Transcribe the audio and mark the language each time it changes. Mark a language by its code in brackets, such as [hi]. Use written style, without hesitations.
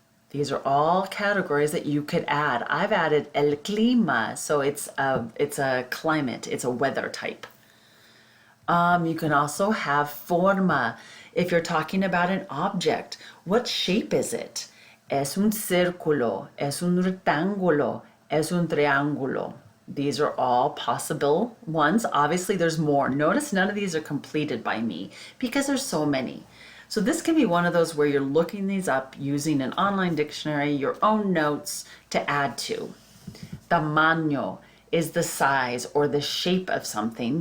[en] These are all categories that you could add. I've added el clima, so it's a climate, it's a weather type. You can also have forma. If you're talking about an object, what shape is it? [es] Es un círculo, es un rectángulo, es un triángulo. [en] These are all possible ones. Obviously, there's more. Notice none of these are completed by me because there's so many. So this can be one of those where you're looking these up using an online dictionary, your own notes to add to. Tamaño is the size or the shape of something.